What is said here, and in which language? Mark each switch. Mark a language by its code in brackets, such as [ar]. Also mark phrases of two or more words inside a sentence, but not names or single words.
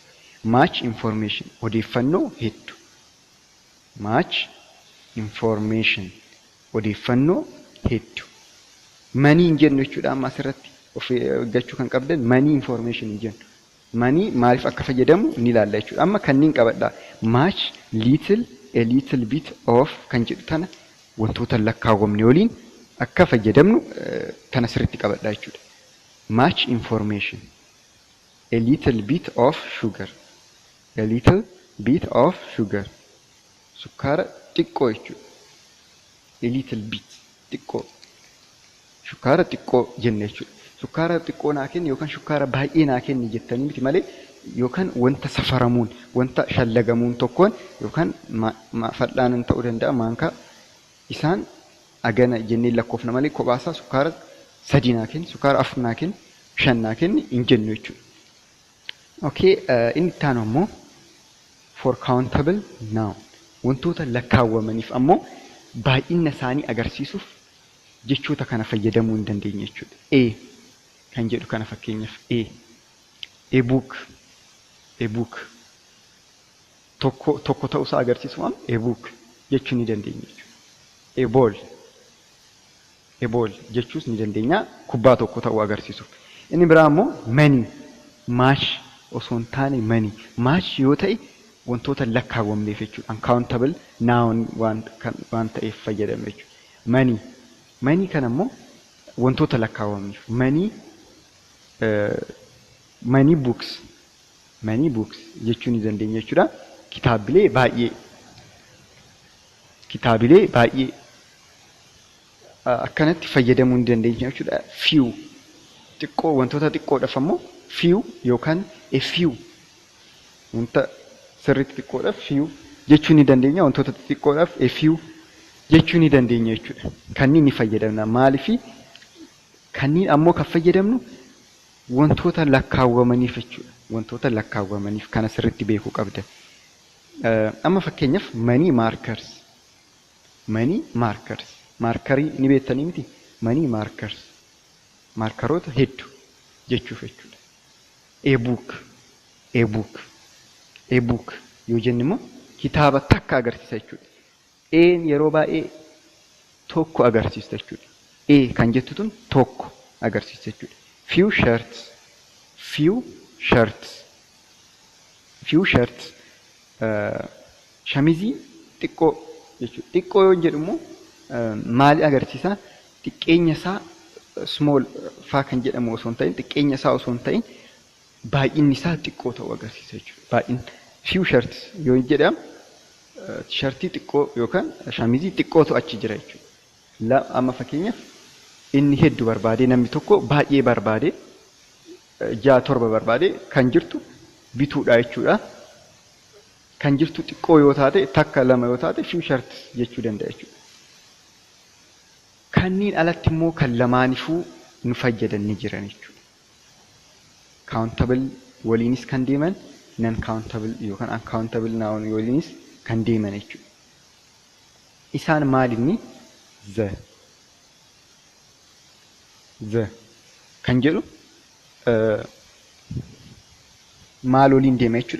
[en] Much information [om] odeeffannoo hedduu. [en] Much information [om] odeeffannoo hedduu. Manii hin jennu jechuudha. Amma asirratti of eeggachuu kan qabdan manii information hin jennu. Manii maaliif akka fayyadamu ni ilaalla jechuudha. Amma kanniin qabadhaa. [en] Much, little, a little bit of [om] kan jedhu tana wantoota lakkaawwamne waliin akka fayyadamnu tana sirriitti qabadhaa jechuudha. [en] Much information, a little bit of sugar, a little bit of sugar. [om] Sukkaara xiqqoo jechuudha. [en] A little bit xiqqoo. [om] Sukkaara xiqqoo jenna jechuudha. Sukkaara xiqqoo naa kenni yookaan sukkaara baay'ee naa kenni jettanii miti malee yookaan wanta safaramuun wanta shallagamuun tokkoon yookaan fal'aanan ta'uu danda'a maankaa isaan agana jennee lakkoofna malee kophaasaa sukkaara 3 naa kenni sukkaara 4 naa kenni 5 naa kenni hin jennu jechuudha. Okay, inni itti aanu immoo [en] for countable noun. [om] Wantoota lakkaawwamaniif ammoo baay'ina isaanii agarsiisuuf jechoota kana fayyadamuu hin dandeenye jechuudha. A kan jedhu kana fakkeenyaaf [en] a book [om] tokko ta'uusaa agarsiisu [en] a book [om] jechuu ni dandeenya jechuudha. [en] A ball [om] jechuus ni dandeenya kubbaa tokko ta'uu agarsiisuuf. Inni biraa ammoo money maash osoo hin taane money maash yoo ta'e wantoota lakkaawwamneef jechuudha. [en] Uncountable noun [om] waan ta'eef fayyadame jechuudha. Money kan ammoo wantoota lakkaawwamneef [en] money books [om] jechuu ni dandeenya jechuudha. Kitaabilee baay'ee akkanatti fayyadamuu ni dandeenya jechuudha. Few xiqqoo wantoota xiqqoodhaaf ammoo few yookaan [en] a few [om] wanta sirriitti xiqqoodhaaf few jechuu ni dandeenya. Wantoota xiqqoodhaaf [en] a few [om] jechuu ni dandeenya jechuudha. Kanniin ni fayyadamna. Maaliif kanniin ammoo kan fayyadamnu wantoota lakkaawwamaniif jechuudha. Wantoota lakkaawwamaniif kana sirriitti beekuu qabda. Amma fakkeenyaaf [en] money markers [om] maarkarii ni beektanii miti? [en] Money markers [om] maarkaroota hedduu jechuuf jechuudha. [en] A book [om] yoo jennu immoo kitaaba takka agarsiisa jechuudha. Een yeroo baay'ee tokko agarsiisa jechuudha. A kan jettu tun tokko agarsiisa jechuudha. [en] Few shirts [om] shamizii xiqqoo jechuudha. Xiqqoo yoo jedhu immoo maali agarsiisa? Xiqqeenya isaa small faa kan jedhamu osoo hin ta'in xiqqeenya isaa osoo hin ta'in baay'inni isaa xiqqoo ta'uu agarsiisa jechuudha. Baay'inni [en] few shirts [om] yoo jedhamu tishartii xiqqoo yookaan shamizii xiqqootu achi jira jechuudha. Amma fakkeenyaaf inni hedduu barbaade namni tokko baay'ee barbaade 6-7 barbaade kan jirtu bituudha jechuudha. Kan jirtu xiqqoo yoo taate takka 2 yoo taate [en] few shirts [om] jechuu danda'a jechuudha. Kanniin alatti immoo kan lamaanifuu nu fayyadan ni jiran jechuudha. Countable waliinis kan deeman [en] non countable [om] yookaan [en] uncountable noun [om] waliinis kan deeman jechuudha. Isaan maalinni the kan jedhu maal waliin deema jechuudha.